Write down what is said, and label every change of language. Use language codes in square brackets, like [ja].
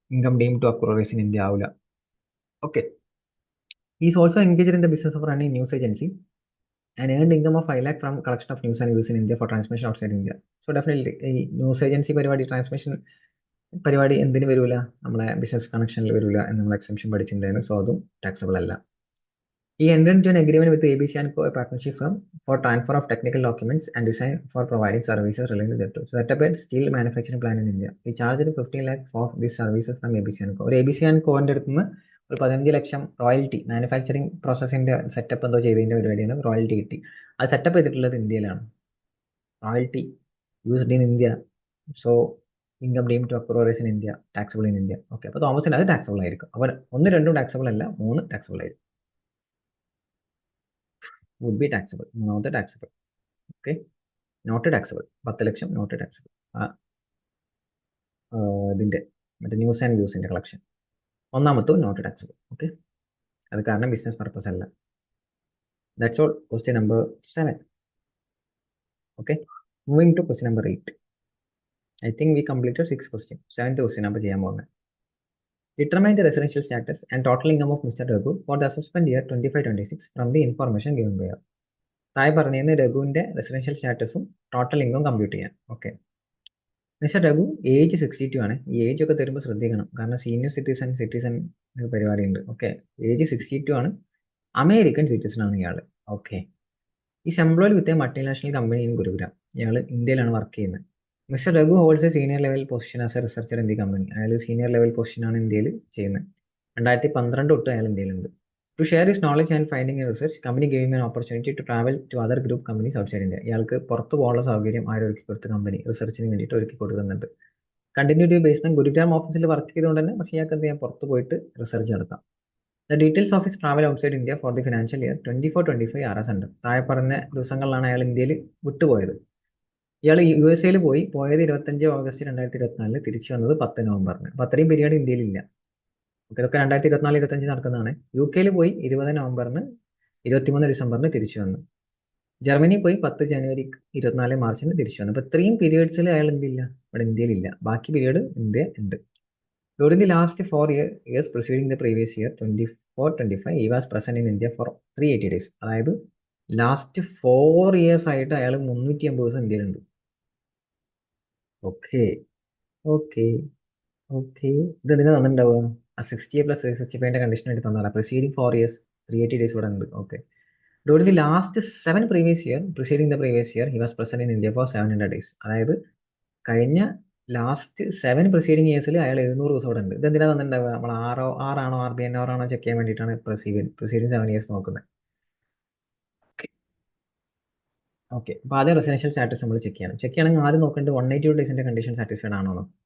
[en] Income deem to accruation India ആവില്ല. Okay, is also engaged in the business of running news agency and earned income of 5 lakh from collection of news and views in India for transmission outside India. [ml] So definitely ഈ news agency പരിപാടി, transmission പരിപാടി എന്തിന് വരില്ല, നമ്മളെ business കണക്ഷനിൽ വരില്ല എന്ന് നമ്മൾ എക്സംഷൻ പഠിച്ചിട്ടുണ്ടായിരുന്നു. സോ അതും ടാക്സബിൾ അല്ല. [en] He entered into an agreement with ABC and Co, a partnership firm, for transfer of technical documents and design for providing services related thereto. So set up a steel manufacturing plant in India. He charged 15 lakh for these services from ABC and Co. [ml] ഒരു ABC and Co ന്റെ അടുത്ത് നിന്ന് ഒരു 15 ലക്ഷം royalty, manufacturing പ്രോസസ്സിന്റെ setup എന്തോ ചെയ്തതിന്റെ പരിപാടിയാണ്, royalty കിട്ടി. അത് സെറ്റപ്പ് ചെയ്തിട്ടുള്ളത് ഇന്ത്യയിലാണ്. Royalty used in India. [en] So income deem to accrual India, taxable in India. Okay, [ml] അപ്പോൾ തോമസിന് അത് ടാക്സബിൾ ആയിരിക്കും. അപ്പോൾ 1, 2 ടാക്സബിൾ അല്ല, 3 ടാക്സബിൾ ആയിരിക്കും. [en] would be taxable, not taxable. Okay, not taxable. 10 ലക്ഷം not taxable. [ml] ഇതിൻ്റെ മറ്റേ ന്യൂസ് ആൻഡ് വ്യൂസിൻ്റെ കളക്ഷൻ ഒന്നാമത്തെ നോട്ട് ടാക്സബിൾ. ഓക്കെ, അത് കാരണം ബിസിനസ് പർപ്പസ് അല്ല. [en] That's all. Question number 7. Okay, moving to question number 8. I think we completed 6 question. [ml] 7th question number ചെയ്യാൻ പോകുന്നത്. [en] Determine the residential status and total income of Mr. Raghu for the assessment year 25-26 from the information given below. [ml] താഴെ പറഞ്ഞിരുന്ന രഘുവിന്റെ residential സ്റ്റാറ്റസും total income compute ചെയ്യാൻ. Okay, mister Raghu age 62 ആണ്. ഈ age ഒക്കെ തരുമ്പോൾ ശ്രദ്ധിക്കണം, കാരണം സീനിയർ സിറ്റിസൺ പരിപാടി ഉണ്ട്. ഓക്കെ, ഏജ് 62 ആണ്. അമേരിക്കൻ സിറ്റിസൺ ആണ് ഇയാൾ. [en] Okay, is employed with a multinational company in Gurugram. [ml] ഇയാൾ ഇന്ത്യയിലാണ് വർക്ക് ചെയ്യുന്നത്. [en] Mister Raghu holds a senior level position as a researcher in the company. [ml] അയാൾ സീനിയർ ലെവൽ പൊസിഷനാണ് ഇന്ത്യയിൽ ചെയ്യുന്നത്. 2012 തൊട്ട് അയാൾ ഇന്ത്യയിലുണ്ട്. [en] To share his knowledge and finding in research, company gave him an opportunity to travel to other group companies outside India. [ml] ഇയാൾക്ക് പുറത്ത് പോകാനുള്ള സൗകര്യം ഒരുക്കി കൊടുത്ത കമ്പനി റിസർച്ചിന് വേണ്ടിയിട്ട് ഒരുക്കി കൊടുക്കുന്നുണ്ട്. കണ്ടിന്യൂറ്റി ബേസ്ഡ് ഓൺ ഗുരുഗ്രാം ഓഫീസിൽ വർക്ക് ചെയ്തുകൊണ്ട് തന്നെ, പക്ഷേ ഇയാൾക്ക് എന്ത് ചെയ്യാം, പുറത്ത് പോയിട്ട് റിസർച്ച് നടത്താം. [en] The details of his travel outside India for the financial year 24-25 are as ഉണ്ട്. [ml] താഴെ പറഞ്ഞ ദിവസങ്ങളിലാണ് അയാൾ ഇന്ത്യയിൽ വിട്ടുപോയത്. ഇയാൾ USA പോയത് 25 ഓഗസ്റ്റ് 2024, തിരിച്ചു വന്നത് 10 നവംബറിന്. അപ്പോൾ അത്രയും പീരീഡ് ഇന്ത്യയിലില്ല. ഇതൊക്കെ 2024-25 നടക്കുന്നതാണ്. UK പോയി 20 നവംബറിന് 23 ഡിസംബറിന് തിരിച്ചു വന്നു. ജർമ്മനി പോയി 10 ജനുവരി 24 മാർച്ചിന് തിരിച്ചു വന്നു. അപ്പോൾ ഇത്രയും പീരീഡ്സിൽ അയാൾ എന്തില്ല, ഇവിടെ ഇന്ത്യയിലില്ല. ബാക്കി പീരീഡ് ഇന്ത്യ ഉണ്ട്. [en] During the last 4 years preceding the previous year 24-25 he was present in India for 380 days. [ml] അതായത് ലാസ്റ്റ് 4 years ആയിട്ട് അയാൾ 380 ദിവസം ഇന്ത്യയിലുണ്ട്. ഓക്കെ ഓക്കെ ഓക്കെ, ഇത് എന്തിനാ തന്നിട്ടുണ്ടാവുക? ആ 60 + 365 കണ്ടീഷൻ ആയിട്ട് തന്നാല. പ്രിസീഡിങ് 4 years 380 days ഇവിടെ ഉണ്ട്. Okay, [en] During the last 7 previous year, preceding the previous year, he was present in India for 700 days. [ml] അതായത് കഴിഞ്ഞ ലാസ്റ്റ് 7 പ്രിസീഡിങ് ഇയേഴ്സിൽ അയാൾ 700 ദിവസം ഇവിടെ ഉണ്ട്. ഇതെന്തിനാ തന്നിട്ടുണ്ടാവുക? നമ്മൾ ആറാണോ RBNR ആണോ ചെക്ക് ചെയ്യാൻ വേണ്ടിയിട്ടാണ് പ്രിസീഡിങ് 7 ഇയേഴ്സ് നോക്കുന്നത്. ഓക്കെ, അപ്പോൾ ആദ്യം റെസിഡൻഷ്യൽ സ്റ്റാറ്റസ് നമ്മൾ ചെക്ക് ചെയ്യണം. ചെക്ക് ചെയ്യണമെങ്കിൽ ആദ്യം നോക്കേണ്ടത് 182 ഡേയ്സിൻ്റെ കണ്ടീഷൻ സാറ്റിസ്ഫൈഡ് ആണോ എന്ന്.